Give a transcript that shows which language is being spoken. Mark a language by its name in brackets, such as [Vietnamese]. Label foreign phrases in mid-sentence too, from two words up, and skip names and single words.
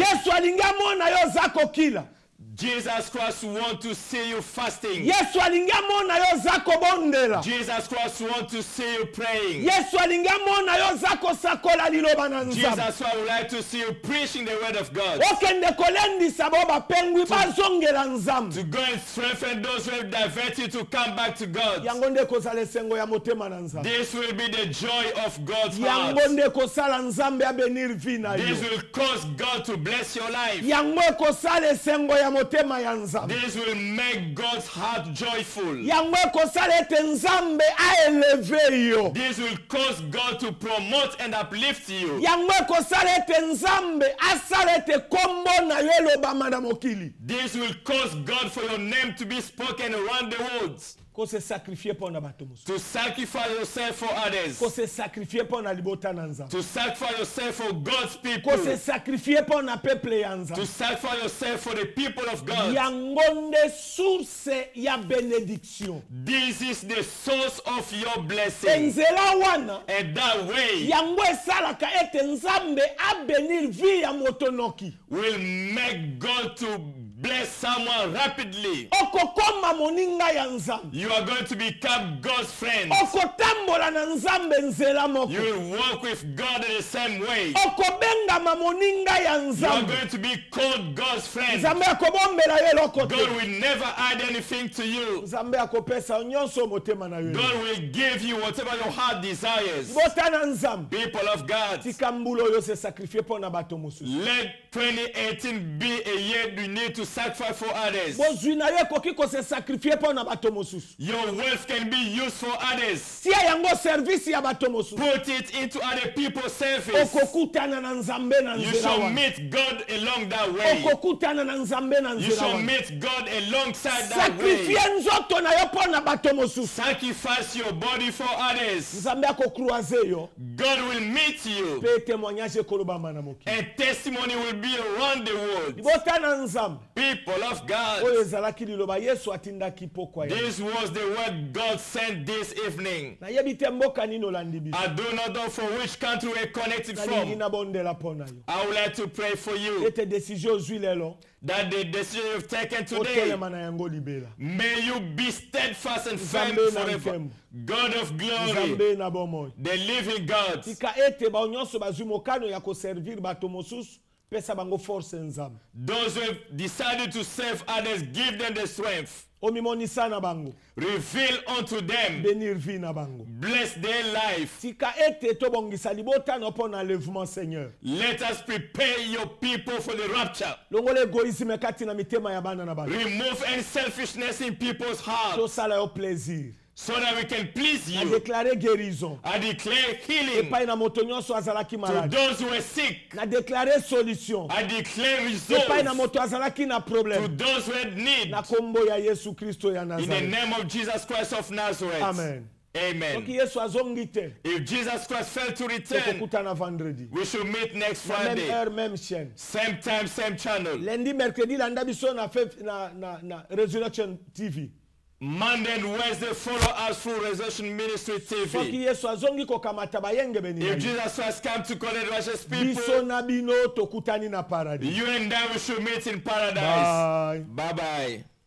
[Lingala] Yesu alingi amona yo zako kila. [English] Jesus Christ wants to see you fasting. [Lingala] Yesu alingi amona yo zako bondela. [English] Jesus Christ wants to see you praying. [Lingala] Yesu alingi amona yo zako sakola liloba na nzambe. [English] Jesus Christ would like to see you preaching the word of God. [Lingala] Okende kolendisa bo bapengwi bazongela nzambe. [English] To go and strengthen those who have diverted to come back to God. [Lingala] Yango nde kozala esengo ya motema na nzambe. [English] This will be the joy of God's heart. [Lingala] Yango nde kosala nzambe abenir vi na yo. [English] This will cause God to bless your life. [Lingala] Yango ekosala esengo ya motema ya nzambe. [English] This will make God's heart joyful. [Lingala] Yango ekosala ete nzambe aeleve yo. [English] This will cause God to promote and uplift you. [Lingala] Yango ekosala ete nzambe asala ete kombo na yo elobama na mokili. [English] This will cause God for your name to be spoken around the world. [Lingala] Ko [French] se sacrifier pour [Lingala] na bato mosusu. [English] To sacrifice yourself for others. [Lingala] Ko [French] se sacrifier pour [Lingala] na libota na Nzambe. [English] To sacrifice yourself for God's people. [Lingala] Ko [French] se sacrifier pour [Lingala] na peuple ya Nzambe. [English] To sacrifice yourself for the people of God. [Lingala] Yango nde source ya bénédiction. [English] This is the source of your blessing. [Lingala] Enzela wana. [English] And that way [Lingala] Yango esalaka ete Nzambe a [French] bénir vie [Lingala] ya motonoki. [English] will make God to bless someone rapidly. [Lingala] Okokoma moninga ya Nzambe. [English] You are going to become God's friend. [Lingala] Okotambola na Nzambe nzela moko. [English] You will walk with God in the same way. [Lingala] Okobenga moninga ya [English] You are [Lingala] Nzambe. [English] going to be called God's friend. [Lingala] Nzambe akobombela ye [English] God [Lingala] lokote. [English] will never add anything to you. [Lingala] Nzambe akopesa nyonso motema na yo. [English] God will give you whatever your heart desires. [Lingala] Bota na Nzambe. [English] People of God, [Lingala] Tika mbulo yo [French] se sacrifier pour [Lingala] na bato mosusu. [English] let 2018 be a year you need to sacrifice for others. [Lingala] Bozwi na ye koki ko [French] se sacrifier pour [Lingala] na bato mosusu. [English] Your wealth can be used for others. [Lingala] Tia yango service ya bato mosusu. [English] Put it into other people's service. [Lingala] Okokutana na Nzambe na [English] You [Lingala] nzela [English] shall [Lingala] wana. [English] meet God along that way. [Lingala] Okokutana na Nzambe na [English] You [Lingala] nzela [English] shall [Lingala] wana. [English] meet God alongside that way. [Lingala] Sacrifier nzoto na yo pour na bato mosusu. [English] Sacrifice your body for others. [Lingala] Nzambe akokruaze yo. [English] God will meet you. [Lingala] Pe témoignage kolobama na moki. [English] And testimony will be around the world. [Lingala] Bota na Nzambe. [English] People of God, [Lingala] Oyo ezalaki liloba Yesu atindaki pokwa ya. [English] this was the word God sent this evening. [Lingala] Na yebi te mboka nini olandi biso. [English] I do not know from which country we're connected [Lingala] Nalingi [English] from. [Lingala] na bondela pona yo. [English] I would like to pray for you [Lingala] Ete décision ozwi lelo. [English] that the decision you've taken today, [Lingala] Otelema na yango libela. [English] may you be steadfast and firm [Lingala] Nzambe na [English] forever. [Lingala] nkemu. [English] God of glory, [Lingala] Nzambe na bomoi. [English] the living God. [Lingala] Tika ete ba nyonso bazwi mokano ya ko servir bato mosusu. Pesa bango force Nzambe. [English] Those who have decided to serve others, give them the strength. [Lingala] Omimonisa na bango. [English] Reveal unto them. [French] Benir vie [Lingala] na bango. [English] Bless their life. [Lingala] Tika ete tobongisa libota na pona [French] enlèvement Seigneur. [English] Let us prepare your people for the rapture. [Lingala] Longole egoisme kati na mitema ya bana na bana. [English] Remove any selfishness in people's hearts [Lingala] Tosala yo plaisir. [English] so that we can please [Lingala] Na [English] you. [French] déclarer guérison. [English] I declare healing [Lingala] Epai na moto nyonso azalaki [English] to [Lingala] malade. [English] those who are sick. [French] Na déclarer solution. [English] I declare [Lingala] Epai na [English] results [Lingala] moto azalaki na [English] to [Lingala] problème. [English] those who had need. [Lingala] Na kombo ya Yesu Kristo ya [English] In the [Lingala] Nazareth. [English] name of Jesus Christ of Nazareth. Amen. Amen. [Lingala] Soki Yesu azongi te. [English] If Jesus Christ failed to return, [Lingala] Tokokutana vendredi. [English] we should meet next [Lingala] Na même [English] Friday. [French] heure, même chaîne. [English] Same time, same channel. [Lingala] Lundi, mercredi, landa biso na Resurrection TV. [English] Monday and Wednesday, follow us through Resurrection Ministry [Lingala] Soki [English] TV. [Lingala] Yesu azongi kokamata bayenge beni. [English] If Jesus Christ come to collect righteous [Lingala] Biso [English] people, [Lingala] na bino tokutani na paradis. [English] you and I, we should meet in paradise. Bye. Bye-bye.